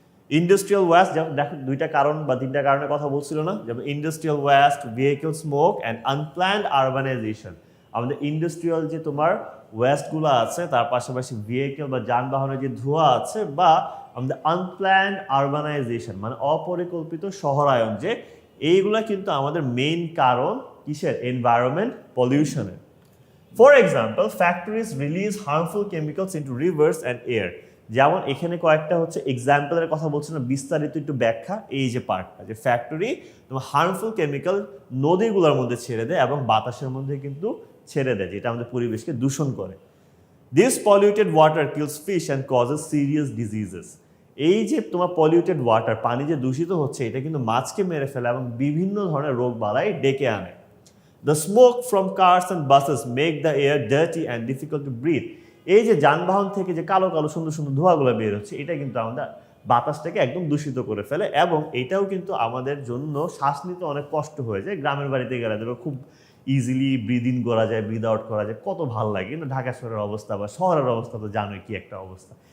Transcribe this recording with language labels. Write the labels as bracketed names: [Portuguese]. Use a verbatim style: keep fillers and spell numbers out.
[Bangla] Industrial waste, যেমন দেখো দুইটা কারণ বা তিনটা কারণের কথা বলছিল না, যেমন industrial West, [English] vehicle smoke and unplanned urbanisation, [Bangla] আমাদের ইন্ডাস্ট্রিয়াল যে তোমার ওয়েস্টগুলো আছে, তার পাশাপাশি ভেহিকল বা যানবাহনের যে ধোঁয়া আছে, বা আমাদের আনপ্ল্যান্ড আরবানাইজেশন মানে অপরিকল্পিত শহরায়ন, যে এইগুলা কিন্তু আমাদের মেইন কারণ কিসের, environment পলিউশনের। [English] For example, factories release harmful chemicals into rivers and air. [Bangla] যেমন এখানে কয়েকটা হচ্ছে এক্সাম্পলের কথা বলছি না, বিস্তারিত একটু ব্যাখ্যা এই যে পার্টটা, যে ফ্যাক্টরি তোমার হার্মফুল কেমিক্যাল নদীগুলোর মধ্যে ছেড়ে দেয় এবং বাতাসের মধ্যে কিন্তু ছেড়ে দেয়, যেটা আমাদের পরিবেশকে দূষণ করে। [English] This polluted water kills fish and causes serious diseases. [Bangla] এই যে তোমার পলিউটেড ওয়াটার, পানি যে দূষিত হচ্ছে, এটা কিন্তু মাছকে মেরে ফেলে এবং বিভিন্ন ধরনের রোগ বালাই ডেকে আনে। [English] The smoke from cars and buses make the air dirty and difficult to breathe. [Bangla] এই যে যানবাহন থেকে যে কালো কালো সুন্দর সুন্দর ধোঁয়াগুলো বের হচ্ছে, এটা কিন্তু আমাদের বাতাসটাকে একদম দূষিত করে ফেলে, এবং এটাও কিন্তু আমাদের জন্য শ্বাস নিতে অনেক কষ্ট হয়ে যায়। গ্রামের বাড়িতে গেলে দেখো খুব ইজিলি ব্রিদ ইন করা যায়, ব্রিদ আউট করা যায়, কত ভালো লাগে, কিন্তু ঢাকা শহরের অবস্থা বা শহরের অবস্থা তো জানোই কি একটা অবস্থা।